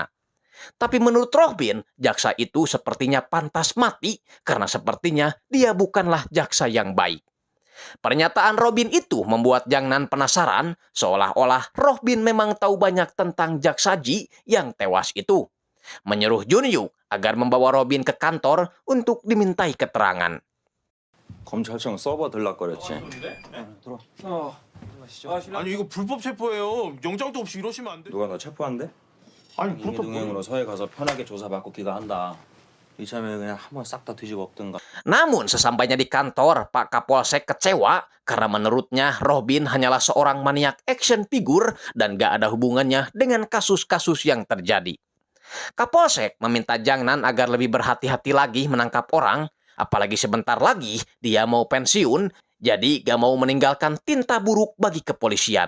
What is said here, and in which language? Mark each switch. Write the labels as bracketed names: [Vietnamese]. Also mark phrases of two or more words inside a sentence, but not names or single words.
[Indonesian] Tapi menurut Roh Bin, jaksa itu sepertinya pantas mati karena sepertinya dia bukanlah jaksa yang baik. Pernyataan Roh Bin itu membuat Jangnan penasaran, seolah-olah Roh Bin memang tahu banyak tentang jaksa Ji yang tewas itu. Menyuruh Junhyuk agar membawa Roh Bin ke kantor untuk dimintai keterangan. [Korean] 검찰청 서버 들락거렸지? 아니 이거 불법 체포예요. 영장도 없이 이러시면 안 돼. 누가 너 체포한대? 아니 그렇다. 동행으로 서해 가서 편하게 조사받고 귀가한다. 이참에 그냥 한번 싹 다 뒤집어 엎든가. [Indonesian] Namun sesampainya di kantor, Pak Kapolsek kecewa karena menurutnya Robin hanyalah seorang maniak [English] action figure [Indonesian] dan gak ada hubungannya dengan kasus-kasus yang terjadi. Kapolsek meminta Jangnan agar lebih berhati-hati lagi menangkap orang, apalagi sebentar lagi dia mau pensiun, jadi gak mau meninggalkan tinta buruk bagi kepolisian.